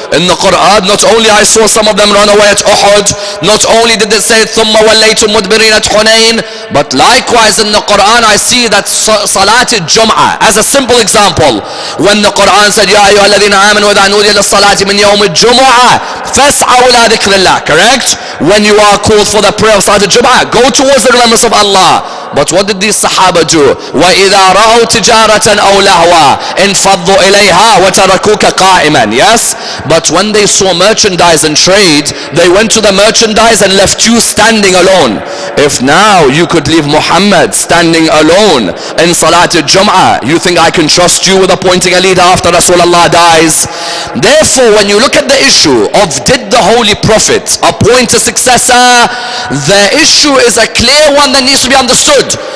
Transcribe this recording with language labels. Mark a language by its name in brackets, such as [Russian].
[English] In the Quran, not only I saw some of them run away at Uhud, not only did it say [Arabic] ثُمَّ وَلَّيْتُمْ مُدْبِرِينَ [English] at Hunayn, but likewise in the Quran I see that Salat al-Jum'ah, as a simple example, when the Quran said [Arabic] يَا أَيُّهَا الَّذِينَ آمَنُوا إِذَا نُودِيَ لِلصَّلَاةِ مِنْ يَوْمِ الجُّمُعَةِ فَاسْعَوْا إِلَى ذِكْرِ اللَّهِ, [English] correct? When you are called for the prayer of Salat al-Jum'ah, go towards the remembrance of Allah. But what did these Sahaba do? [Arabic] وَإِذَا رَأَوْا تِجَارَةً أَوْ لَهْوًا انفضوا إليها وتركوك قائما. [English] Yes, but when they saw merchandise and trade, they went to the merchandise and left you standing alone. If now you could leave Muhammad standing alone in Salat al-Jum'ah, you think I can trust you with appointing a leader after Rasulullah dies? Therefore, when you look at the issue of did the Holy Prophet appoint a successor, the issue is a clear one that needs to be understood.